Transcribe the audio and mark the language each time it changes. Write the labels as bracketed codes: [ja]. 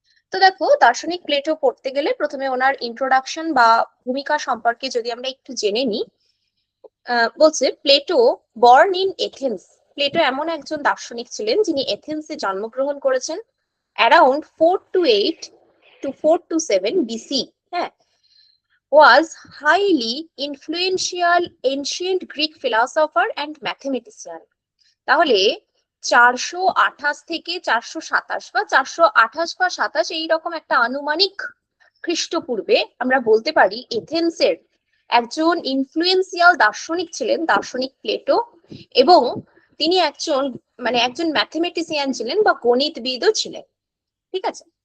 [bn] তো দেখো, দার্শনিক প্লেটো পড়তে গেলে প্রথমে ওনার ইন্ট্রোডাকশন বা ভূমিকা সম্পর্কে যদি আমরা একটু জেনে নিই। বলছে Plato [en] Born in Athens. [bn] Plato এমন একজন দার্শনিক ছিলেন যিনি এথেন্সে জন্মগ্রহণ করেছেন অ্যারাউন্ড 428 to 427 BC। [en] হ্যাঁ, was highly influential ancient Greek philosopher and mathematician। [bn] তাহলে 428 থেকে 427 বা 428 বা 27 এইরকম একটা আনুমানিক খ্রিস্টপূর্বে আমরা বলতে পারি এথেন্সের একজন ইনফ্লুয়েন্সিয়াল দার্শনিক ছিলেন দার্শনিক প্লেটো। এবং তিনি একজন ম্যাথমেটিশিয়ান ছিলেন বা গণিতবিদও ছিলেন। ঠিক আছে।